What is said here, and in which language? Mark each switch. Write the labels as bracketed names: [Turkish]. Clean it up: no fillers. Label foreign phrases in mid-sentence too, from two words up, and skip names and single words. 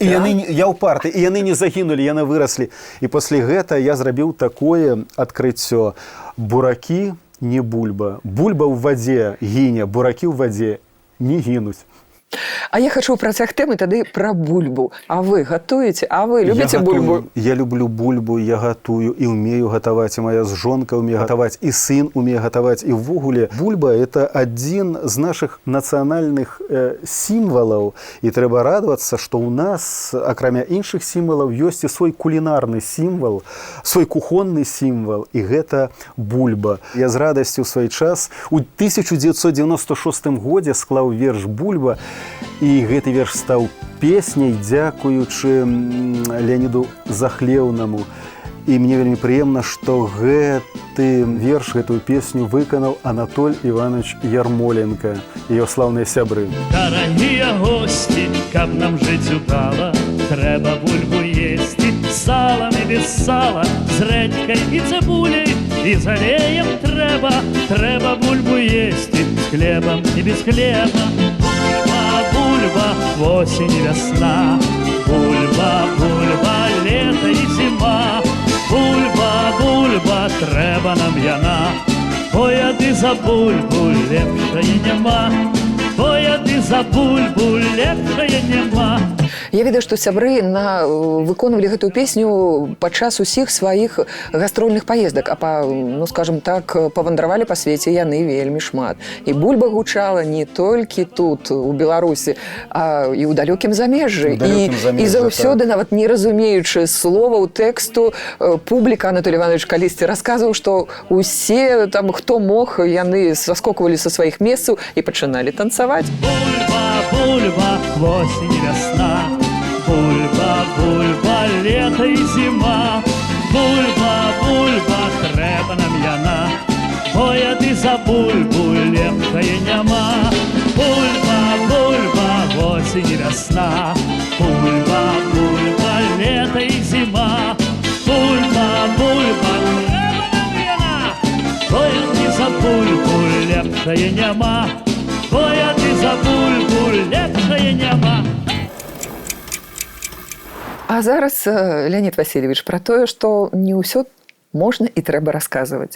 [Belarusian] Я упарты, і яны не загінулі, яны выраслі. І пасля гэта я зрабіў такое адкрыццё: буракі не бульба. Бульба ў вадзе гіне, буракі ў вадзе не гінуць. А я хочу працяг тэмы тады пра бульбу. А вы гатуеце? А вы любіце Я бульбу? [Russian] готую, я люблю бульбу, я готую и умею готовать, и моя жонка умеет готовать, и сын умеет готовать. И ввогуле бульба – это один з наших национальных символов. И треба радоваться, что у нас, [Belarusian] акрамя іншых [Russian] символов, есть и свой кулинарный символ, свой кухонный символ, и это бульба. [Belarusian] Я с радостью в свой час у 1996 году склаў верш «Бульба», и гэты верш стаў песняй, дзякуючы Леониду Захлеўнаму. И мне вельмі прыемна, што гэты верш, гэтую песню выканаў Анатоль Иванович Ярмоленко, ее славные сябры. Дорогие гости, каб нам жить удало, треба бульбу есці з салом і без сала, з редькой і цибулей, і з алеем треба бульбу есці з хлебом і без хлеба. Бульба, бульба, [Russian] осень и весна, [Belarusian] бульба, бульба, [Russian] лето и зима. [Belarusian] Бульба, бульба, треба нам яна, бо яды за бульбу лепшае няма, бо яды за бульбу лепшае няма. Я ведаю, што сябры выконвалі гэтую песню падчас усіх сваіх гастрольных паездак, [Russian] скажем так, [Belarusian] павандравалі па свеце яны вельмі шмат. І бульба гучала не толькі тут, у Беларусі, а і ў далёкім замежжы. І заўсёды, нават не разумеючы словаў, тэксту, публіка, Анатолий Иванович калісьці расказваў, што усе, там, хто мог, яны саскоквалі са сваіх месцаў і пачыналі танцаваць. Бульба, бульба, [Russian] осень и весна, [Belarusian] бульба, бульба, [Russian] лето и зима. [Belarusian] Бульба, бульба, треба нам яна, бо яды за бульбу лепшае няма. Бульба, бульба, [Russian] осень и весна, [Belarusian] бульба, бульба, [Russian] лето и зима. [Belarusian] Бульба, бульба, треба нам яна, бо яды за бульбу лепшае няма, бо яды за бульбу лепшае няма. А зараз, Леонид Васильевич, пра тое, што не ўсё можна і трэба расказваць.